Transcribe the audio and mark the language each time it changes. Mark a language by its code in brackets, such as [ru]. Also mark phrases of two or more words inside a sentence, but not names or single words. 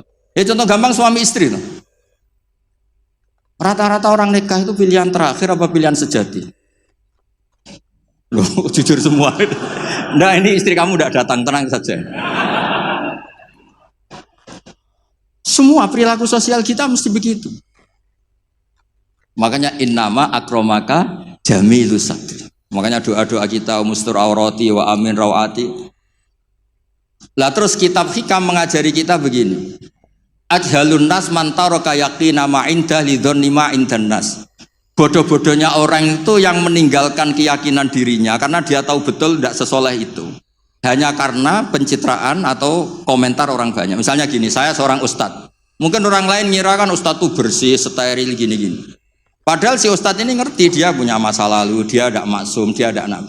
[id] Ya contoh gampang suami istri tuh. Rata-rata orang nikah itu pilihan terakhir apa pilihan sejati? Loh, jujur semua. Nah ini istri kamu udah datang, tenang saja. Semua perilaku sosial kita mesti begitu. [ar] Makanya إنما أكرمك جميل الستر. Makanya doa-doa kita استر عوراتي وآمن روعاتي. [id] Lah terus kitab Hikam mengajari kita begini. [ar] أجهل الناس من ترك يقين ما عنده لظن ما عند الناس. [id] Bodoh-bodohnya orang itu yang meninggalkan keyakinan dirinya karena dia tahu betul tidak sesoleh itu. Hanya karena pencitraan atau komentar orang banyak. Misalnya gini, saya seorang ustadz. Mungkin orang lain ngira kan ustadz itu bersih, steril gini-gini. Padahal si ustadz ini ngerti dia punya masa lalu, dia tidak maksum, dia tidak nabi.